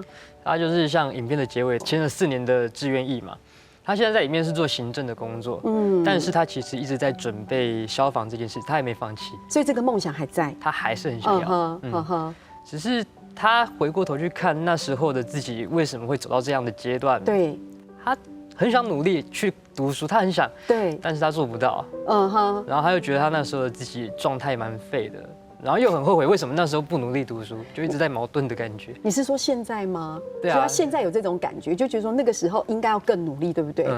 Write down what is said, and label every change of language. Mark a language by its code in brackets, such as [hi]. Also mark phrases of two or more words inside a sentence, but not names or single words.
[zh] 他就是像影片的结尾签了4年的志愿役嘛。他现在在里面是做行政的工作，但是他其实一直在准备消防这件事，他也没放弃，所以这个梦想还在，他还是很想要，只是他回过頭去看那時候的自己為什麼會走到這樣的階段，對，他很想努力去讀書，他很想，對，但是他做不到，然後他又覺得他那時候的自己狀態蠻廢的。然後又很後悔，為什麼那時候不努力讀書，就一直在矛盾的感覺。你是說現在嗎？對啊。所以他現在有這種感覺，就覺得說那個時候應該要更努力，對不對？